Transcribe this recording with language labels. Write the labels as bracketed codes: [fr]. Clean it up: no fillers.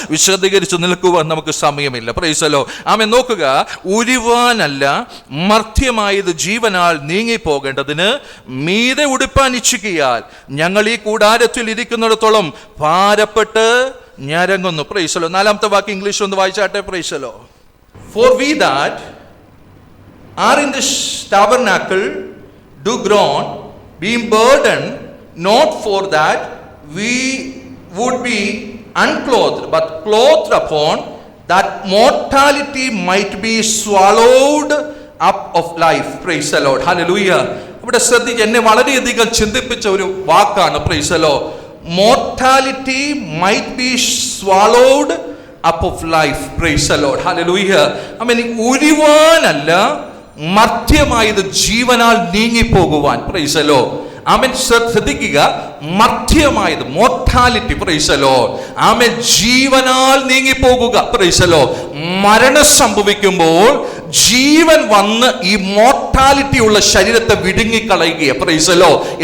[ml] വിശദീകരിച്ച് നിൽക്കുവാൻ നമുക്ക് സമയമില്ല. [en] Praise the Lord. [ml] ആമേൻ. നോക്കുക, ഉരുവാനല്ല മർത്യമായത് ജീവനാൽ നീങ്ങിപ്പോകേണ്ടതിന് മീതെ ഉടുപ്പാൻ ഇച്ഛിക്കയാൽ ഞങ്ങൾ ഈ കൂടാരത്തിൽ ഇരിക്കുന്നിടത്തോളം ഭാരപ്പെട്ട് ഞരങ്ങുന്നു. Praise the Lord. നാലാമത്തെ വാക്യം ഇംഗ്ലീഷ് ഒന്ന് വായിച്ചാട്ടെ. [en] Praise the Lord. For we that are in this tabernacle do groan, being burdened, not for that we would be unclothed, but clothed upon, that mortality might be swallowed up of life. Praise the Lord. Hallelujah. [ml] ഇവിടെ ശ്രദ്ധിച്ച്, എന്നെ വളരെയധികം ചിന്തിപ്പിച്ച ഒരു വാക്കാണ്. [en] Praise the Lord. Mortality might be swallowed up of life. Praise the Lord. Hallelujah. ആമേൻ. [ml] ഉരുവാനല്ല മർത്യമായത് ജീവനാൽ നീങ്ങിപ്പോകുവാൻ. [en] Praise the lord. [ml] ആമേൻ. ശ്രദ്ധിക്കുക, മർത്യമായത് mortality. [en] Praise the lord. ആമേൻ. [ml] ജീവനാൽ നീങ്ങിപ്പോകുക. [en] Praise the lord. [ml] മരണം സംഭവിക്കുമ്പോൾ ജീവൻ വന്ന് ഈ മോർട്ടാലിറ്റി ഉള്ള ശരീരത്തെ വിഴുങ്ങിക്കളയുക. [en] Praise the lord.